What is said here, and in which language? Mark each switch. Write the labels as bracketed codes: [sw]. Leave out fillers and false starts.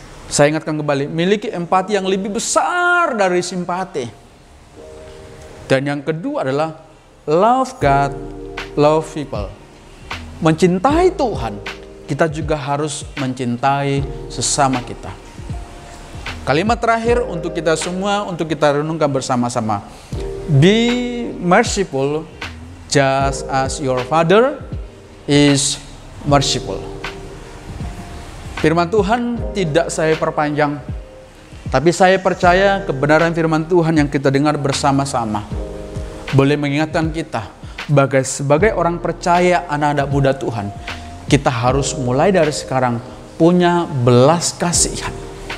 [id] Saya ingatkan kembali, miliki empati yang lebih besar dari simpati. Dan yang kedua adalah [en] love God, love people. [id] Mencintai Tuhan, kita juga harus mencintai sesama kita. Kalimat terakhir untuk kita semua, untuk kita renungkan bersama-sama. [en] Be merciful just as your Father is merciful. [id] Firman Tuhan tidak saya perpanjang, tapi saya percaya kebenaran firman Tuhan yang kita dengar bersama-sama boleh mengingatkan kita sebagai orang percaya, anak-anak muda Tuhan, kita harus mulai dari sekarang punya belas kasihan.